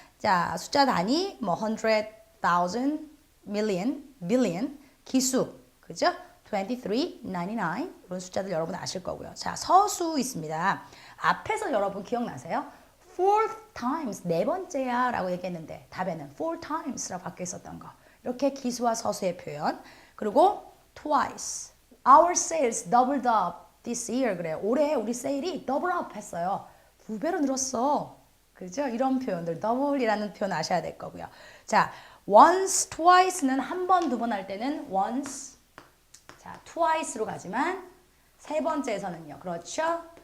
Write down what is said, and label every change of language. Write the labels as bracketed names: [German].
[Korean] 자, 숫자 단위, 뭐 100,000, million, billion, 기수, 그죠? 23, 99 이런 숫자들 여러분 아실 거고요. 자, 서수 있습니다. 앞에서 여러분 기억나세요? fourth times, 네 번째야 라고 얘기했는데 답에는 four times라고 바뀌어 있었던 거. 이렇게 기수와 서수의 표현. [English] 그리고 twice, our sales doubled up this year. [Korean] 그래요. 올해 우리 세일이 double up 했어요. 2배로 늘었어. 그죠? 이런 표현들, double이라는 표현 아셔야 될 거고요. 자, once, twice는 한 번, 두 번 할 때는 once, 자, twice로 가지만 세 번째에서는요. 그렇죠?